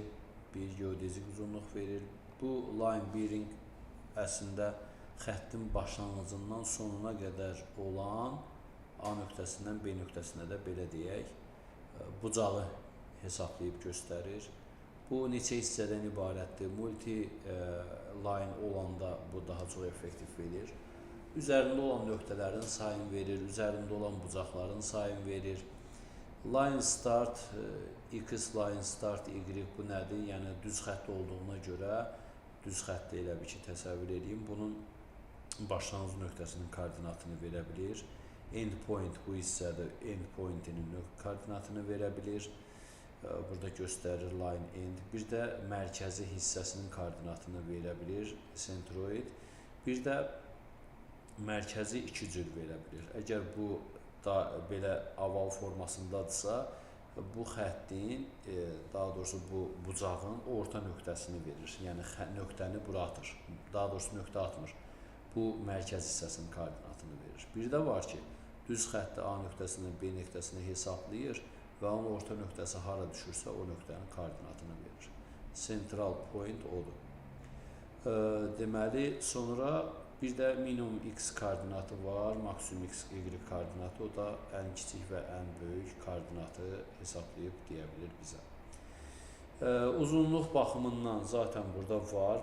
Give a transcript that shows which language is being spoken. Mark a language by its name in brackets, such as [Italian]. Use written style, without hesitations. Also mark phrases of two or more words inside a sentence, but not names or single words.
[Azerbaijani] Bir geodezik uzunluq verir. Bu [English] line bearing [Azerbaijani] əslində xəttin başlanğıcından sonuna qədər olan A nöqtəsindən B nöqtəsinə də belə deyək, bucağı hesablayıb göstərir. Bu neçə hissədən ibarətdir. Multi-line olanda bu daha çox effektiv verir. Üzərində olan nöqtələrin sayını verir, üzərində olan bucaqların sayını verir. [English] Line start, X line start, [Azerbaijani] Y bu nədir? Yəni düz xətt olduğuna görə düz xətti elə bir ki, təsəvvür edeyim. Bunun başlanğıc nöqtəsinin koordinatını verə bilir. [English] End point [Azerbaijani] bu hissədir. [English] End pointinin [Azerbaijani] koordinatını verə bilir. Burada göstərir [English] line end. [Azerbaijani] Bir də mərkəzi hissəsinin koordinatını verə bilir. Centroid. Bir də mərkəzi iki cür verə bilir. Əgər bu belə oval formasındadırsa, bu xəttin, daha doğrusu bu bucağın orta nöqtəsini verir. Yəni nöqtəni bura atır. Daha doğrusu nöqtə atmır. Bu mərkəz hissəsinin koordinatını verir. Bir də var ki, düz xətti A nöqtəsindən B nöqtəsini hesablayır və onun orta nöqtəsi hara düşürsə o nöqtənin koordinatını verir. [English] Central point [Azerbaijani] odur. Deməli, sonra bir də minimum x koordinatı var, maksimum x, y koordinatı. O da ən kiçik və ən böyük koordinatı hesablayıb deyə bilir bizə. Uzunluq baxımından zaten burada var.